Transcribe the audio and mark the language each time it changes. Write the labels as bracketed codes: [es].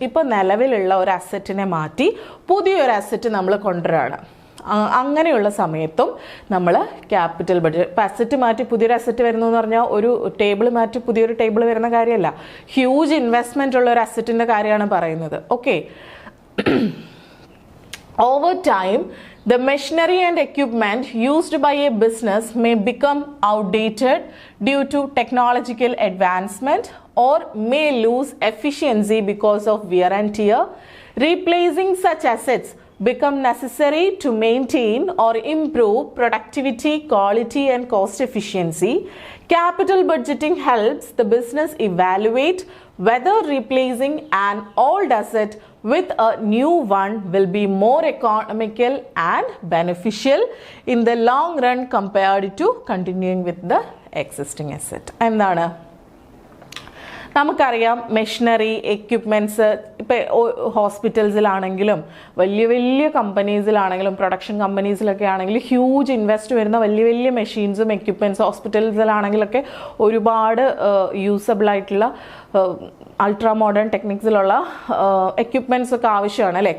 [ml] ഇപ്പോൾ നിലവിലുള്ള ഒരു അസറ്റിനെ മാറ്റി പുതിയൊരു അസറ്റ് നമ്മൾ കൊണ്ടുവരികയാണ്. അങ്ങനെയുള്ള സമയത്തും നമ്മൾ ക്യാപിറ്റൽ ബഡ്ജറ്റ്, ഇപ്പം അസറ്റ് മാറ്റി പുതിയൊരു അസറ്റ് വരുന്നു എന്ന് പറഞ്ഞാൽ ഒരു ടേബിൾ മാറ്റി പുതിയൊരു ടേബിൾ വരുന്ന കാര്യമല്ല, ഹ്യൂജ് ഇൻവെസ്റ്റ്മെന്റ് ഉള്ള ഒരു അസറ്റിന്റെ കാര്യമാണ് പറയുന്നത്. [en] Okay, over time, the machinery and equipment used by a business may become outdated due to technological advancement or may lose efficiency because of wear and tear. Replacing such assets become necessary to maintain or improve productivity, quality and cost efficiency. Capital budgeting helps the business evaluate whether replacing an old asset with a new one will be more economical and beneficial in the long run compared to continuing with the existing asset. [ml] എന്താണ്? നമുക്കറിയാം machinery, equipments, ഇപ്പോൾ ഹോസ്പിറ്റൽസിലാണെങ്കിലും വലിയ വലിയ കമ്പനീസിലാണെങ്കിലും production കമ്പനീസിലൊക്കെ ആണെങ്കിലും huge invest വരുന്ന വലിയ വലിയ മെഷീൻസും equipments, ഹോസ്പിറ്റൽസിലാണെങ്കിലൊക്കെ ഒരുപാട് യൂസബിൾ ആയിട്ടുള്ള അൾട്രാ മോഡേൺ ടെക്നിക്സിലുള്ള എക്യുപ്മെൻറ്റ്സ് ഒക്കെ ആവശ്യമാണ് അല്ലേ?